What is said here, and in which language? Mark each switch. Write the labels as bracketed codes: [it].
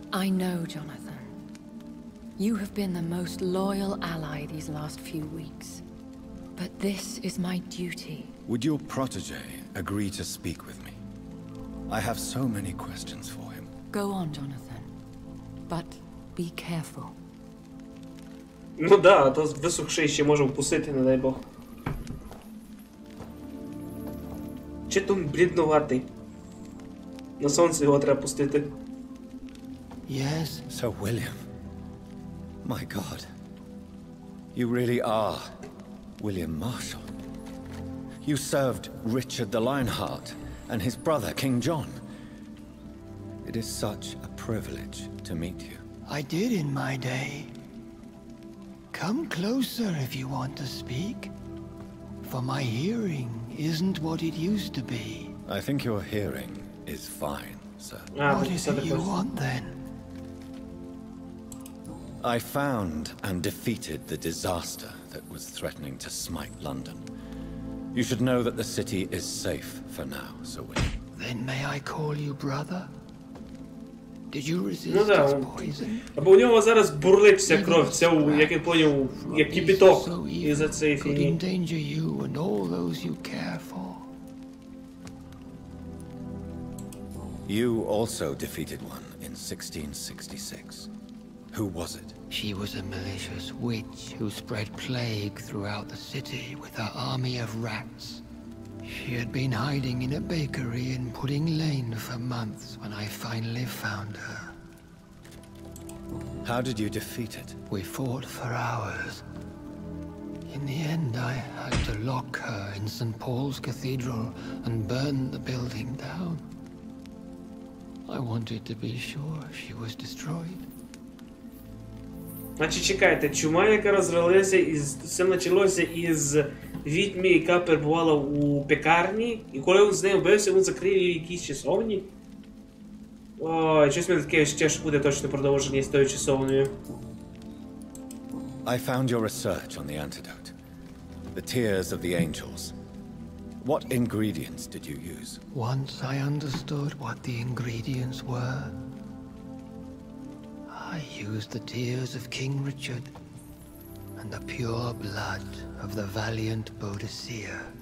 [en] I know, Jonathan. You have been the most loyal ally these last few weeks. But this is my duty. Would your protege agree to speak with me? I have so many questions for him. Go on, Jonathan. But be careful. [uk] Ну да, а то висохший ще може вкусити, не дай Бог. Чи то бліднуватий? На сонце його треба пустити. [en] Yes. So, William. My God. You really are William Marshall. You served Richard the Lionheart and his brother, King John. It is such a privilege to meet you. I did in my day. Come closer if you want to speak. For my hearing isn't what it used to be. I think your hearing is fine, sir. What is it you want then? I found and defeated the disaster that was threatening to smite London. You should know that the city is safe for now, Sir William. Then may I call you brother? Did you resist [uk] Ну да, [en] its poison? [uk] або у нього зараз бурлить вся кров, вся, як я поняв, як кипяток із-за цієї [en] Could [uk] фігні. [en] endanger you and all those you care for. You also defeated one in 1666. Who was it? She was a malicious witch who spread plague throughout the city with her army of rats. She had been hiding in a bakery in Pudding Lane for months when I finally found her. How did you defeat it? We fought for hours. In the end, I had to lock her in St. Paul's Cathedral and burn the building down. I wanted to be sure she was destroyed. [uk] Значить, чекайте, чума, яка розралася із... Все почалося із відьми, яка перебувала у пекарні, і коли він з нею бився, він закрив її в якійсь часовні. Ой, щось мене таке ще, що буде точно продовження з тою часовнею. [en] I found your research on the antidote. The tears of the angels. What ingredients did you use? Once I understood what the ingredients were, I used the tears of King Richard and the pure blood of the valiant Boadicea.